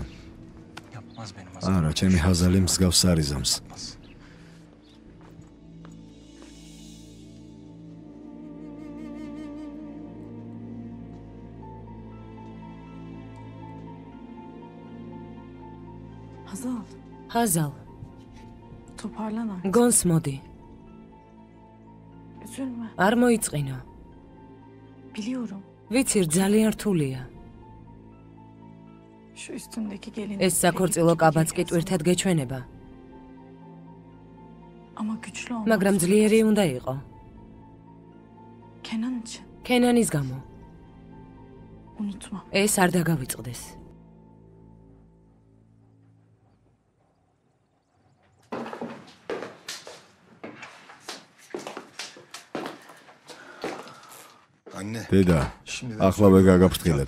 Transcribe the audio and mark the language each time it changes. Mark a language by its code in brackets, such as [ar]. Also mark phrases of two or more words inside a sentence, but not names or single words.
[ka] არა, ჩემი ჰაზალი მსგავს არ იზამს. ჰაზალ. [tr] Toparlan artık. [ka] გონს მოდი. [tr] Üzülme. [ka] არ მოიწყინო. [tr] Biliyorum. [ka] ვიცი, ძალიან რთულია. [tr] Şu üstündeki gelin. [ka] ეს საქორწილო კაბაც კი ტვირთად გეჩვენება. [tr] Ama güçlü olmaz. [ka] მაგრამ ძლიერი უნდა იყო. [tr] Kenan için. [ka] კენანის გამო. [tr] Unutma. [ka] ეს არ დაგავიწყდეს. დედა, ახლავე გაგაფრთხილებ.